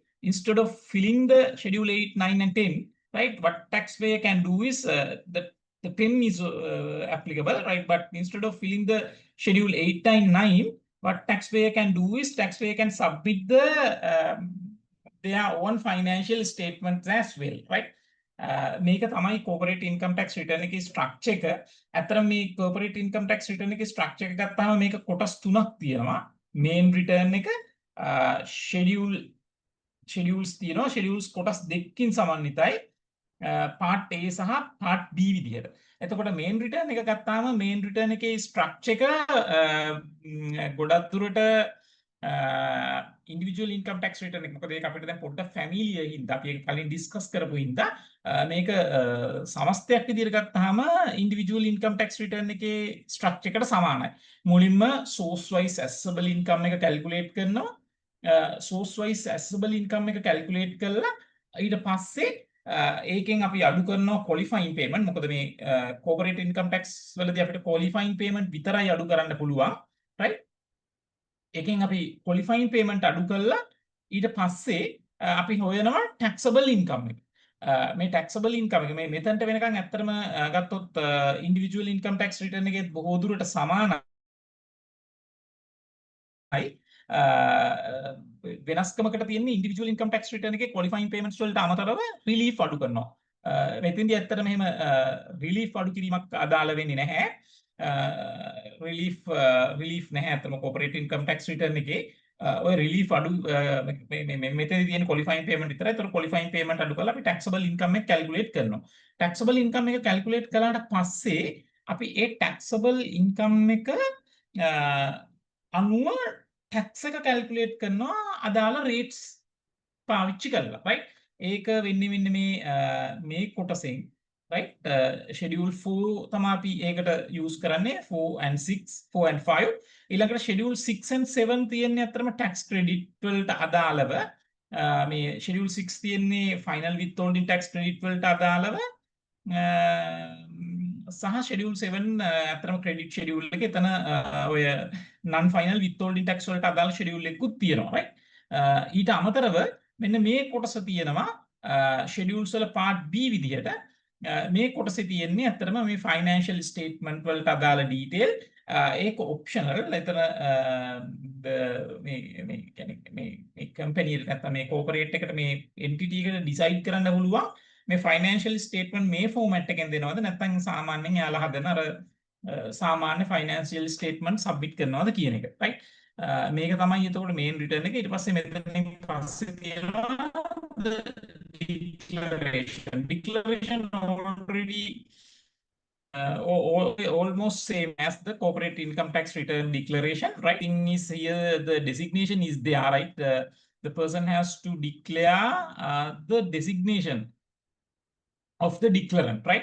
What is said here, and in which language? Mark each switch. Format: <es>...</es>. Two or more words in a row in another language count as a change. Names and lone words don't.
<en>Instead of filling the schedule 8, 9, and 10, right, what taxpayer can do is the 10 is applicable, right? But instead of filling the schedule 8 and 9, what taxpayer can do is taxpayer can submit their own financial statements as well, right?</en> <si>මේක තමයි</si> <en>corporate income tax return</en> <si>එකේ structure එක. ඇත්තටම මේ</si> <en>corporate income tax return</en> <si>එකේ structure එක ගත්තාම මේක කොටස් තුනක් තියෙනවා.</si> <en>main return</en> <si>එක, schedules තියෙනවා. schedules කොටස් දෙකකින් සමන්විතයි.</si> <en>part A</en> <si>සහ</si> <en>part B</en> <si>විදිහට. එතකොට</si> <en>main return</en> <si>එක ගත්තාම</si> <en>main return</en> <si>එකේ structure එක ගොඩක් දුරට</si> <en>individual income tax return</en> <si>එක. මොකද ඒක අපිට දැන් පොඩ්ඩක් familiar හින්දා අපි ඒක කලින් discuss කරපු හින්දා මේක සමස්තයක් විදිහට ගත්තාම</si> <en>individual income tax return</en> <si>එකේ structure එකට සමානයි. මුලින්ම</si> <en>source wise assessable income</en> <si>එක calculate කරනවා.</si> <en>source wise assessable income</en> <si>එක calculate කරලා ඊට පස්සේ ඒකෙන් අපි අඩු කරනවා</si> <en>qualifying payment.</en> <si>මොකද මේ</si> <en>corporate income tax</en> <si>වලදී අපිට</si> <en>qualifying payment</en> <si>විතරයි අඩු කරන්න පුළුවන්, right? එකෙන් අපි</si> <en>qualifying payment</en> <si>අඩු කළා ඊට පස්සේ අපි හොයනවා</si> <en>taxable income</en> <si>එක. මේ</si> <en>taxable income</en> <si>එක මේ මෙතනට වෙනකන් ඇත්තටම ගත්තොත්</si> <en>individual income tax return</en> <si>එකේ බොහෝ දුරට සමානයි. වෙනස්කමකට තියෙන්නේ</si> <en>individual income tax return</en> <si>එකේ</si> <en>qualifying payments</en> <si>වලට අමතරව relief අඩු කරනවා. මෙතෙන්දී ඇත්තටම එහෙම relief අඩු කිරීමක් අදාළ වෙන්නේ නැහැ. relief නැහැ අතම</si> <en>corporate income tax return</en> <si>එකේ ඔය relief අඩු මෙතනදී තියෙන</si> <en>qualifying payment</en> <si>විතරයි. ඒතර</si> <en>qualifying payment</en> <si>අඩු කරලා අපි</si> <en>taxable income</en> <si>එක calculate කරනවා.</si> <en>taxable income</en> <si>එක calculate කළාට පස්සේ අපි ඒ</si> <en>taxable income</en> <si>එක අනුව tax එක calculate කරනවා අදාළ rates පාවිච්චි කරලා, right? ඒක වෙන්නේ මේ කොටසෙන්, right? schedule 4 තමයි අපි ඒකට use කරන්නේ 4 and 5. ඊළඟට schedule 6 and 7 තියෙන්නේ අතරම</si> <en>tax credit</en> <si>වලට අදාළව. මේ schedule 6 තියෙන්නේ</si> <en>final withholding tax credit</en> <si>වලට අදාළව. සහ schedule 7 අතරම</si> <en>credit schedule</en> <si>එක එතන ඔය</si> <en>non final withholding tax</en> <si>වලට අදාළ schedule එකකුත් තියෙනවා, right? ඊට අමතරව මෙන්න මේ කොටස තියෙනවා schedules වල</si> <en>part B</en> <si>විදිහට. මේ කොටසේ තියෙන්නේ අතරම මේ</si> <en>financial statement</en> <si>වලට අදාළ detail. ඒක optional. එතන මේ කියන්නේ මේ company එකට නැත්නම් මේ corporate එකට මේ entity එකට decide කරන්න පුළුවන් මේ</si> <en>financial statement</en> <si>මේ format එකෙන් දෙනවද නැත්නම් සාමාන්‍යයෙන් යාලා හදන අර සාමාන්‍ය</si> <en>financial statement submit</en> <si>කරනවද කියන එක, right? මේක තමයි එතකොට</si> <en>main return</en> <si>එක. ඊට පස්සේ මෙතනින් පස්සේ තියෙනවා</si> <en>the declaration already almost same as the corporate income tax return declaration, right? Thing is here the designation is there, right? The person has to declare the designation of the declarant, right?</en>